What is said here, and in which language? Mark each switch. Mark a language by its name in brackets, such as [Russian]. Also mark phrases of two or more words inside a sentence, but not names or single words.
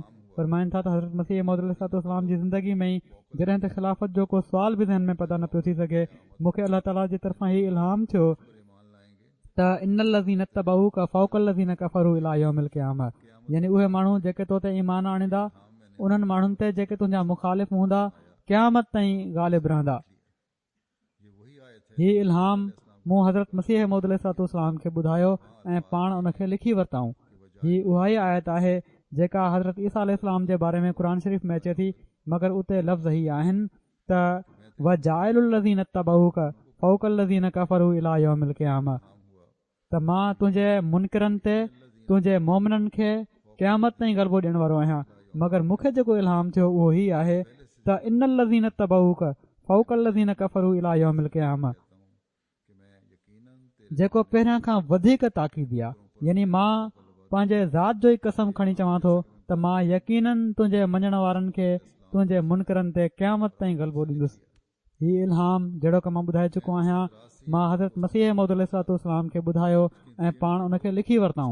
[Sindhi] फरमाइनि था त हज़रत मसीह मौद अलैहिस्सलाम जी ज़िंदगी में ई जॾहिं त ख़िलाफ़त जो को सुवाल बि ज़हन में पैदा न पियो थी सघे, मूंखे अलाह ताला जी तरफ़ां हीउ इल्हाम थियो त [Arabic] إن الذين اتبعوك فوق الذين كفروا إلى يوم القيامة, [Sindhi] यानी उहे माण्हू जेके तो ते ईमान आणींदा उन्हनि माण्हुनि ते जेके तुंहिंजा मुखालिफ़ हूंदा क़यामत ताईं ग़ालिब रहंदा। हीउ इल्हाम मूं हज़रत मसीह मौद अलैहिस्सलाम खे ॿुधायो ऐं पाण उनखे लिखी वरिताऊं। हीअ उहा ई आयत आहे जेका हज़रत ईसा अलैहिस्सलाम जे बारे में क़ुर शरीफ़ में अचे थी, मगर उते लफ़्ज़ ई आहिनि त [Arabic] وجاعل الذين اتبعوك فوق الذين كفروا إلى يوم القيامة [Sindhi] त मां तुंहिंजे मुनकिरनि ते तुंहिंजे मोमिननि खे क़यामत ताईं ग़लबो ॾियण वारो आहियां। मगर मूंखे जेको इल्हाम थियो उहो ई आहे त [Arabic] إن الذين اتبعوك فوق الذين كفروا إلى يوم القيامة [Sindhi] जेको पहिरियां खां वधीक ताक़ीदी आहे। यानी मां पंहिंजे ज़ात जो ई कसम खणी चवां थो त मां यकीनन तुंहिंजे मञण वारनि खे तुंहिंजे मुनकिरनि ते क़यामत ताईं ग़लबो ॾींदुसि। हीउ इल्हाम जहिड़ो की मां ॿुधाए चुको आहियां, मां हज़रत मसीह मौद अलैहिस्सलाम खे ॿुधायो ऐं पाण उनखे लिखी वरिताऊं।